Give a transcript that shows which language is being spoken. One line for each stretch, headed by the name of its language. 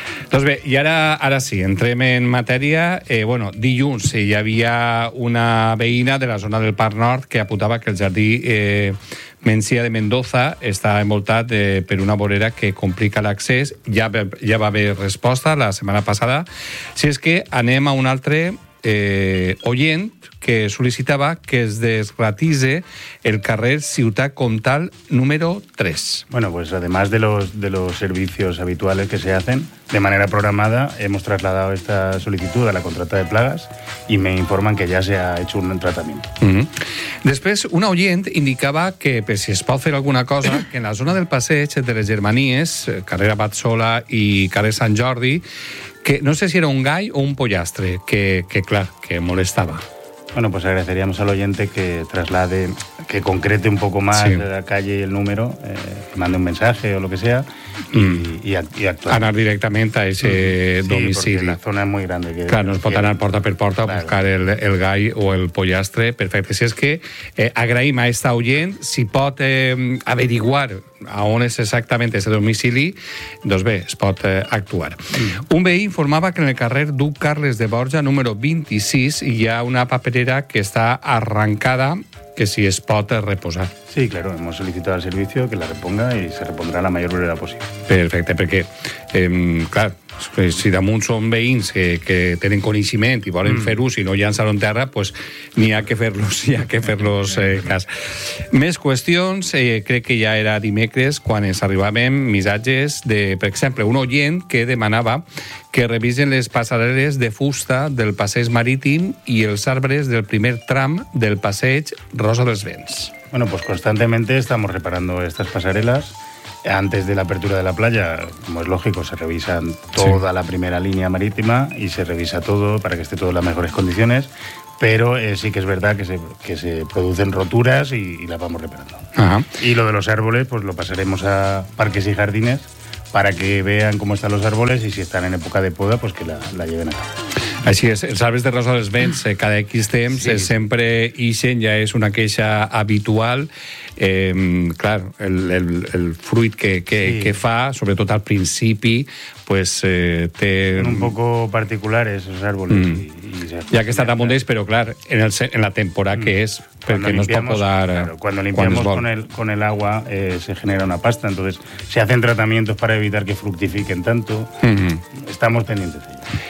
Catalan: Doncs bé, i ara sí, entrem en matèria. Bueno, dilluns hi havia una veïna de la zona del Parc Nord que apuntava que el jardí Mencia de Mendoza està envoltat per una vorera que complica l'accés. Ja va haver resposta la setmana passada. Si és que anem a un altre oient que sol·licitava que es desratise el carrer Ciutat Comtal número 3.
Spanish: Bueno, pues además de los servicios habituales que se hacen de manera programada, hemos trasladado esta solicitud a la contrata de plagas y me informan que ya se ha hecho un tratamiento.
Catalan: Mm-hmm. Després, un oient indicava que pues, si es pot fer alguna cosa, que en la zona del passeig de les Germanies, carrer Abad Sola i carrer Sant Jordi, que no sé si era un gall o un pollastre, que clar, que molestava.
Spanish: Bueno, pues agradeceríamos al oyente que traslade, que concrete un poco más la calle y el número, que mande un mensaje o lo que sea, y actuar. Anar directamente a ese domicilio. Sí, porque la zona es muy grande.
Catalan: Claro, nos pot anar porta per porta, claro, a buscar el gall o el pollastre. Perfecte. Si és que agraïm a
Spanish: esta oyente,
Catalan: si pot averiguar a on és exactament aquest domicili, doncs bé, es pot actuar. Un veí informava que en el carrer Duc Carles de Borja, número 26, hi ha una paperera que està arrancada, que si es pot reposar.
Spanish: Sí, claro, hemos solicitado al servicio que la reponga y se repondrá a la mayor brevedad posible.
Catalan: Perfecte, perquè, clar, si damunt són veïns que tenen coneixement i volen fer-ho, si no llançar-ho en terra, pues n'hi ha que fer-los, n'hi ha que fer-los cas. Més qüestions, crec que ja era dimecres quan ens arribaven missatges de, per exemple, un oient que demanava que revisen les passarel·les de fusta del passeig marítim i els arbres del primer tram del passeig Rosa dels Vents.
Spanish: Bueno, pues constantemente estamos reparando estas passarel·les. Antes de la apertura de la playa, como es lógico, se revisan toda la primera línea marítima y se revisa todo para que esté todo en las mejores condiciones, pero sí que es verdad que se producen roturas y las vamos reparando. Ajá. Y lo de los árboles, pues lo pasaremos a parques y jardines para que vean cómo están los árboles y si están en época de poda, pues que la lleven a cabo.
Catalan: Així és, els arbres de Rosa dels Vents, cada X temps, sí, sempre ixen, ja és una queixa habitual. Clar, el fruit que fa, sobretot al principi, pues té...
Spanish: Són un poco particulares, els árboles.
Catalan: Ja que estan damunt d'ells, però clar, en la temporada que és, perquè no es pot podar...
Spanish: Cuando limpiamos con el agua, se genera una pasta, entonces se hacen tratamientos para evitar que fructifiquen tanto. Estamos pendientes de ello.